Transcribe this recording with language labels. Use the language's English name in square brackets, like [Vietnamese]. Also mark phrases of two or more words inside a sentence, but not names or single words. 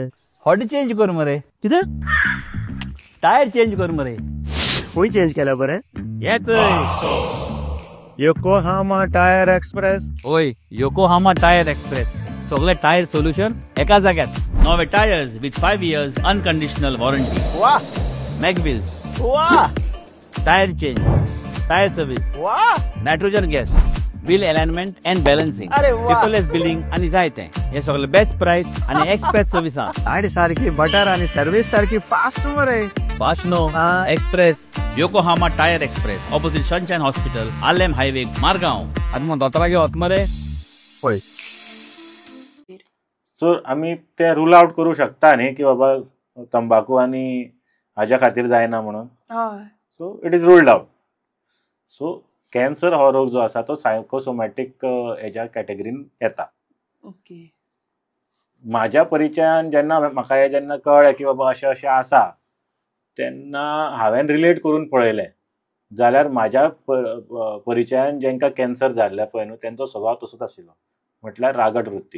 [Konkani] हॉडी चेंज कर मरे. कितें? टायर चेंज कर मरे. खंय चेंज केला बरें? येच योकोहामा टायर एक्सप्रेस. ओय योकोहामा टायर एक्सप्रेस. सगळे [English] tyre solution [Konkani] एका जाग्यार. [English] नवे tyres with 5 years unconditional warranty. वाह [Konkani] मॅकविल्स, वाह [English] tyre change, tyre service, वाह. nitrogen gas, wheel alignment and balancing, [Konkani] अरे वा. [English] paperless billing [Konkani] आणि जायते. हे सगळं [English] best price [Konkani] आणि [English] express service. [Konkani] गाडी सारखी बटर आणि सर्व्हिस सारखी फास्ट मरे. [English] Fast no. Express. Yokohama Tire Express. Opposite Sunshine Hospital. Alem Highway. Margaon. [Konkani] आता मग दोतरा घेवत मरे. होय. सो आम्ही ते [English] rule out [Konkani] करू शकता न्ही की बाबा तंबाखू आणि हाज्या खातीर जायना म्हणून. हय. [English] So it is ruled out. [Konkani] सो कॅन्सर हो रोग जो आसा तो सायकोसोमॅटीक हेच्या कॅटेगरीन येता. ओके. माझ्या परिचयान म्हाका हे जेन्ना कळ्ळें की बाबा अशें अशें आसा तेन्ना हांवें रिलेट करून पळयलें जाल्यार म्हाज्या परिचयान जेंकां कॅन्सर जाल्ले पळय न्हू तेंचो स्वभाव तसोच आशिल्लो, म्हटल्यार रागट वृत्ती.